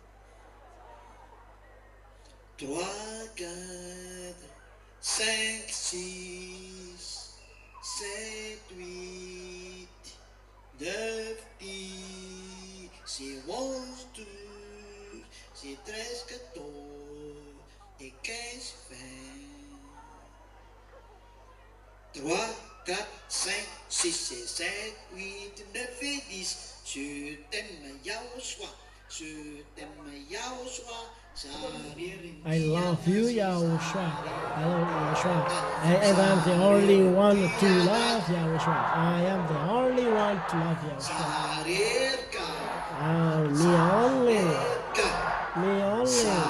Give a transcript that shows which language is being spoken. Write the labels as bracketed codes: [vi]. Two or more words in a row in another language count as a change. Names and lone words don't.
[fr] 3, 4, 5, 6, 7, 8, 9, 10, c'est 11, 12, c'est 13, 14, et 15, 20. 3, 4, 5, 6, 7, 8, 9 et 10. Je t'aime YAHOSHUAH, je t'aime YAHOSHUAH, [en] I love you, Yahushua. I love Yahushua. And I'm the only one to love Yahushua. I am the only one to love Yahushua. Me only. Me only.